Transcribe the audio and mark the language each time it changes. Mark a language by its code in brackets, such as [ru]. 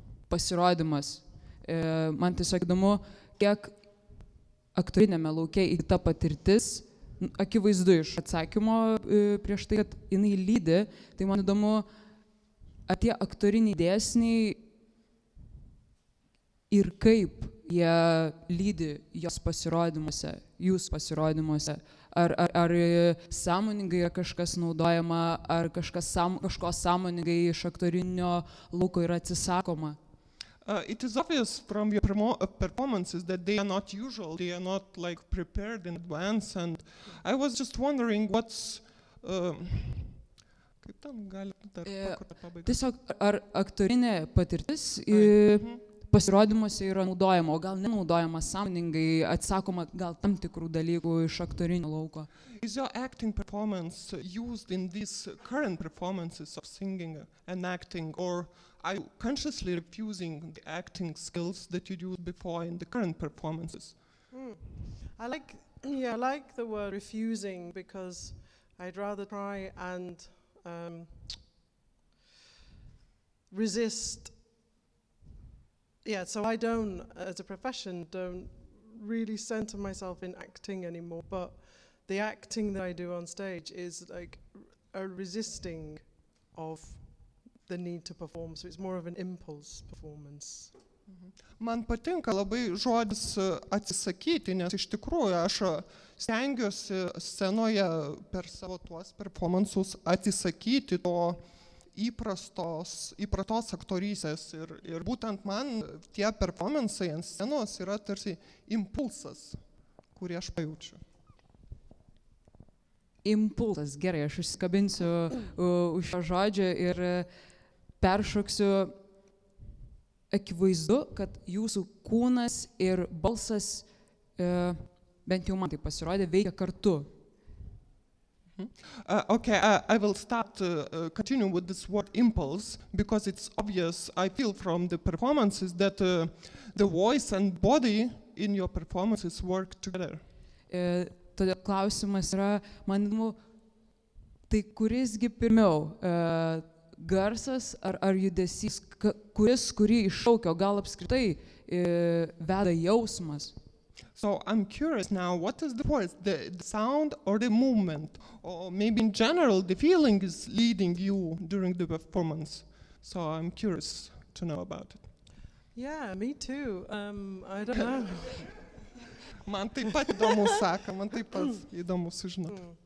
[lt] pasirodymas. Man tiesiog įdomu, kiek aktorinėme lauke įgyta patirtis, akivaizdu iš atsakymo prieš tai, kad jinai lydi, tai man įdomu, ar tie aktoriniai dėsniai ir kaip jie lydi jos pasirodymuose, jūsų pasirodymuose. Ar sąmoningai yra kažkas naudojama, ar kažko sąmoningai iš aktorinio lauko yra atsisakoma? [en] It is obvious from your performances that they are not usual, they are not like prepared in advance, and I was just wondering what's... [lt] Kaip tam gali dar pabaigti? Tiesiog, ar aktorinė patirtis pasirodymuose yra naudojama, o gal nenaudojama sąmoningai, atsakoma gal tam tikrų dalykų iš aktorinio lauko? [en] Is your acting performance used in these current performances of singing and acting, or are you consciously refusing the acting skills that you used before in the current performances? I like the word refusing, because I'd rather try and resist. Yeah, so I don't, as a profession, don't really center myself in acting anymore, but the acting that I do on stage is like a resisting of the need to perform, so it's more of an impulse performance. [lt] Man patinka labai žodis atsisakyti, nes iš tikrųjų aš stengiuosi scenoje per savo tuos performansus atsisakyti to įprastos aktorystės ir būtent man tie performansai ant scenos yra tarsi impulsas, kurį aš pajaučiu. Impulsas, gerai, aš užsikabinsiu už šio žodžio ir peršoksiu. Akivaizdu, kad jūsų kūnas ir balsas, bent jau man tai pasirodė, veikia kartu. [en] I will start continue with this word impulse, because it's obvious, I feel from the performances that the voice and body in your performances work together. [lt] Todėl klausimas yra, man įdomu, tai kurisgi pirmiau, garsas ar judesys, kurį iššaukia, gal apskritai veda jausmas? [en] So I'm curious now, what is the voice, the sound or the movement? Or maybe in general, the feeling is leading you during the performance. So I'm curious to know about it. Yeah, me too. I don't know. [lt] Man taip pat įdomu sako, man taip pat įdomu sužinoti.